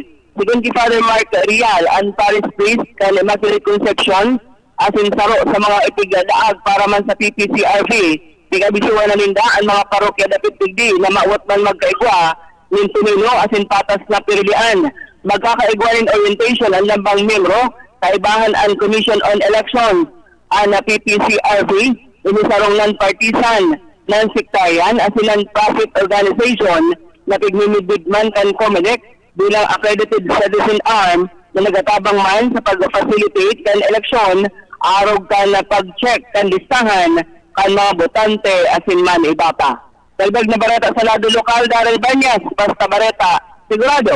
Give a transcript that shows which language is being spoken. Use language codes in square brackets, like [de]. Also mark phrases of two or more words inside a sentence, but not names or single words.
[bik] Sigun ki Father Mark Rial, ang Paris Priest kan Immaculate Conception, asin saro sa mga ipigadaag para man sa PPCRB. Tigabisuan na linda ang mga parokya dapit digdi na mauwat man magkaigwa nin tumino asin patas na pirilian. Magkakaigwa rin orientation ang lambang membro sa ibahan ang Commission on Elections ang PPCRB, inisarong [en] non-partisan non-sectarian as non-profit organization [bik] na pigmimidbigman kan COMELEC bilang [en] accredited citizen arm [bik] na nagatabang man sa pag-facilitate kan eleksyon, arog kan na pag-check kan listahan kan mga botante asin man iba pa. Dalbag na bareta sa lado lokal, Daryl Banyas, Basta Bareta, sigurado.